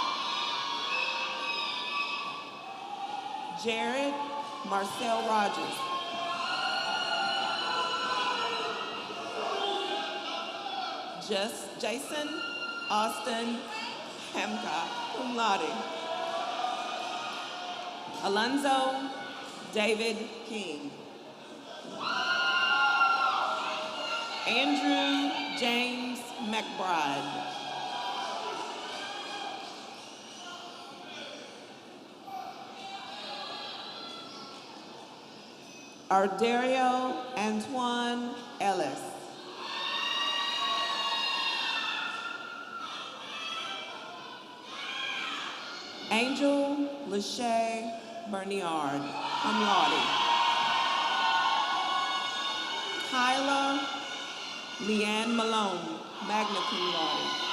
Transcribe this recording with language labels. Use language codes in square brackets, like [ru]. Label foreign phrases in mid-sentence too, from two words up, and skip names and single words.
[en] Jared Marcel Rogers. Jason Austin Hamka, [la] cum laude. [en] Alonzo David King. Andrew James McBride. Ardario Antoine Ellis. Angel Lachey Bernard, [la] cum laude. [en] Kyla Leanne Malone, [la] magna cum laude.